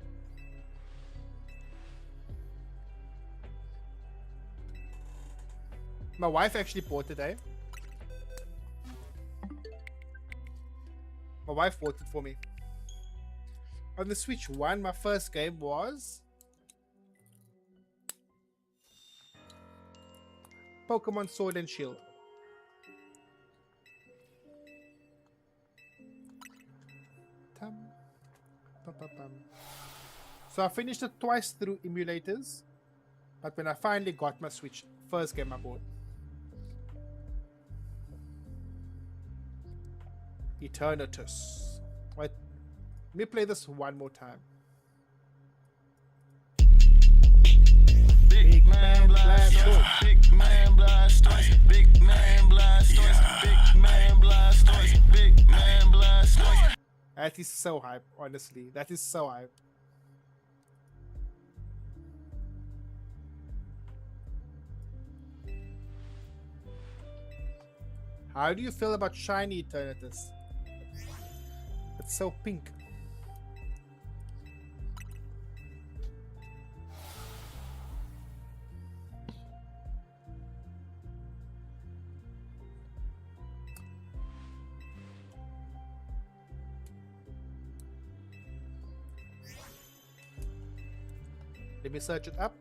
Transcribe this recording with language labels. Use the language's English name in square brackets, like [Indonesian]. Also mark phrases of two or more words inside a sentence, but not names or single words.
[English] My wife actually bought it, eh? My wife bought it for me. On the Switch 1, my first game was Pokemon Sword and Shield. Tum, pum, pum, pum. So I finished it twice through emulators, but when I finally got my Switch, first game I bought. Eternatus. Wait, let me play this one more time. Big man Blastoise, big man Blastoise, big man Blastoise, big man Blastoise, big man Blastoise. That is so hype, honestly. That is so hype. How do you feel about shiny Eternatus? It's so pink. Let me search it up.